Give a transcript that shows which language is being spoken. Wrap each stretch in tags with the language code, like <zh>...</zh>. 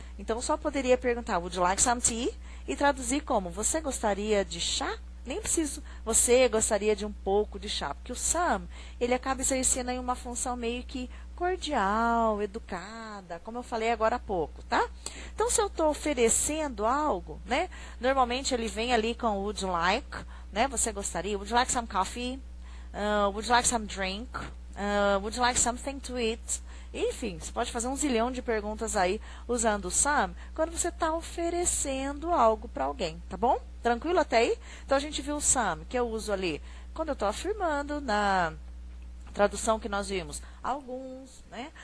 <pt>Então, eu só poderia perguntar,</pt> <en>would you like some tea?</en> <pt>E traduzir como, você gostaria de chá? Nem preciso, você gostaria de um pouco de chá, porque o some, ele acaba exercendo aí uma função meio que cordial, educada, como eu falei agora há pouco, tá? Então, se eu estou oferecendo algo, né? Normalmente ele vem ali com</pt> <en>would you like,</en> <pt>né? Você gostaria?</pt> <en>Would you like some coffee? Would you like some drink? Would you like something to eat?</en> <pt>Enfim, você pode fazer um zilhão de perguntas aí usando o some quando você está oferecendo algo para alguém, tá bom? Tranquilo até aí? Então, a gente viu o some, que eu uso ali quando eu estou afirmando na tradução que nós vimos, alguns, né?</pt>